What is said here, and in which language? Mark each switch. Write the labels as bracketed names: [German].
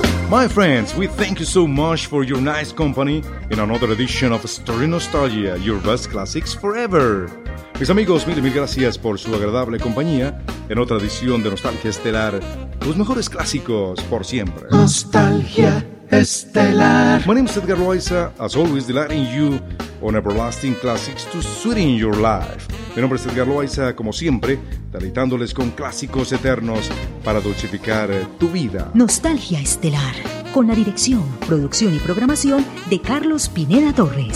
[English] My friends, we thank you so much for your nice company in another edition of Story Nostalgia, your best classics forever. [Spanish] Mis amigos, mil gracias por su agradable compañía en otra edición de Nostalgia Estelar, tus mejores clásicos por siempre. Nostalgia Estelar. [English] My name is Edgar Loaiza, as always delighting you on everlasting classics to sweeten your life. [Spanish] Mi nombre es Edgar Loaiza, como siempre, deleitándoles con clásicos eternos para dulcificar tu vida. Nostalgia Estelar, con la dirección, producción y programación de Carlos Pineda Torres.